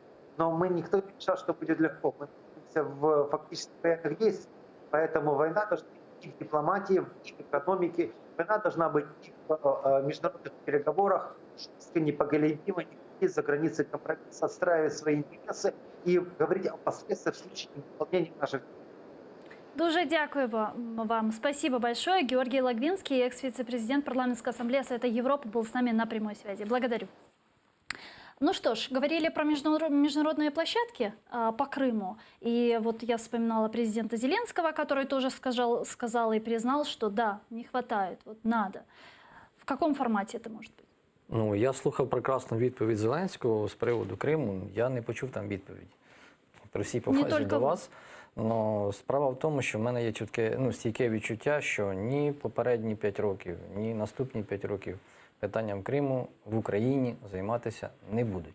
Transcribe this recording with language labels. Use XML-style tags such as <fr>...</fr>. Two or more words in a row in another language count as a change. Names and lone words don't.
<ru>Но никто не решал, что будет легко. Мы находимся в фактически военных действиях. Поэтому война должна быть и в дипломатии, и в экономике. Война должна быть и в международных переговорах, жестко, непоколебимо, не за границей компромисса, отстраивать свои интересы и говорить о последствиях в случае невыполнения наших.</ru> <uk>Дуже дякую вам.</uk> <ru>Спасибо большое. Георгий Логвинский, экс-вице-президент Парламентской ассамблеи Совета Европы, был с нами на прямой связи. Благодарю. Ну что ж, говорили про международные площадки по Крыму. И вот я вспоминала президента Зеленского, который тоже сказал и признал, что да, не хватает, вот надо. В каком формате это может быть?</ru> <uk>Ну, я слухав прекрасну відповідь Зеленського з приводу Криму. Я не почув там відповіді. При всій повазі тільки до ви. вас. Но справа в тому, що в мене є стійке відчуття, що ні попередні 5 років, ні наступні 5 років питанням Криму в Україні займатися не будуть.</uk>